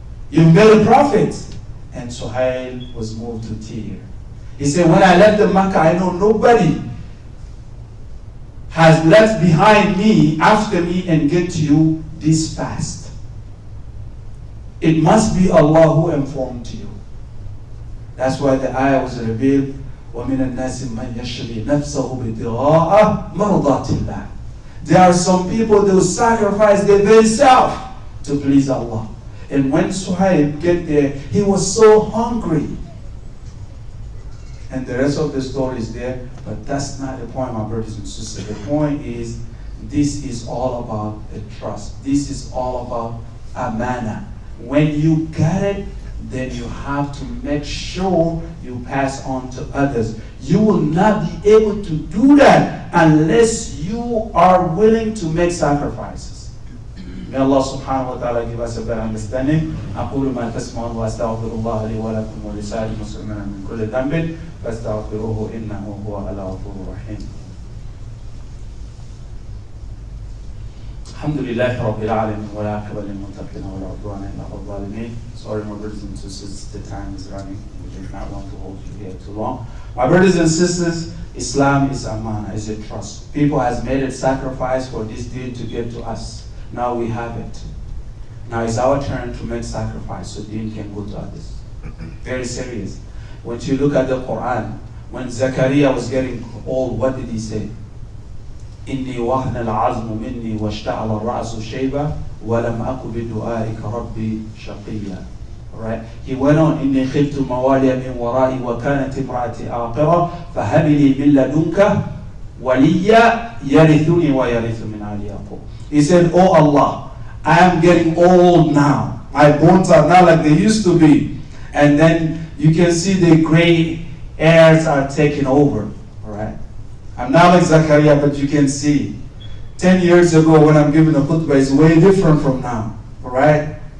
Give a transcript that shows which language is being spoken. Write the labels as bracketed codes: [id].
[en] You made a profit. And Suhaib was moved to tears. He said, when I left the Makkah, I know nobody has left behind me, after me, and get to you this fast. It must be Allah who informed you. That's why the ayah was revealed, [ar] وَمِنَ النَّاسِ مَنْ يَشْرِي نَفْسَهُ بِابْتِغَاءَ مَرْضَاتِ اللَّهِ. [en] There are some people that will sacrifice their very self to please Allah. And when Suhaib get there, he was so hungry. And the rest of the story is there, but that's not the point, my brothers and sisters. The point is, this is all about a trust. This is all about amana. When you get it, then you have to make sure you pass on to others. You will not be able to do that unless you are willing to make sacrifices. May Allah subhanahu wa ta'ala give us a better understanding. [ar] أقول ما تسمعون وأستغفر الله لي ولكم ولسائر المسلمين من كل ذنب فاستغفروه إنه هو الغفور الرحيم. الحمد لله رب العالمين والعاقبة للمتقين ولا عدوان إلا على الظالمين. [en] Sorry, my brothers and sisters, the time is running. We do not want to hold you here too long. My brothers and sisters, Islam is amana, is a trust. People has made a sacrifice for this deed to get to us. Now we have it. Now it's our turn to make sacrifice so deen can go to others. Very serious. When you look at the Quran, when Zakaria was getting old, what did he say? [ar] إِنِّي وَهْنَ الْعَظْمُ مِنِّي وَاشْتَعَلَ الرَّأْسُ شَيْبًا وَلَمْ أَكُ بِدُعَائِكَ رَبِّي شَقِيًّا. [en] Right? He went on, [ar] إِنِّي خِفْتُ مَوَالِيَ مِنْ وَرَائِي وَكَانَتِ امْرَأَتِي عَاقِرًا فَهَبْ لِي مِنْ لَدُنْكَ وَلِيًّا يَرِثُنِي وَيَرِثُ مِنْ آلِ يَعْقُوبَ. [en] He said, "Oh Allah, I am getting old now. My bones are not like they used to be." And then you can see the gray hairs are taking over. Right? I'm not like Zachariah, but you can see 10 years ago when I'm giving a khutbah is way different from now. Right?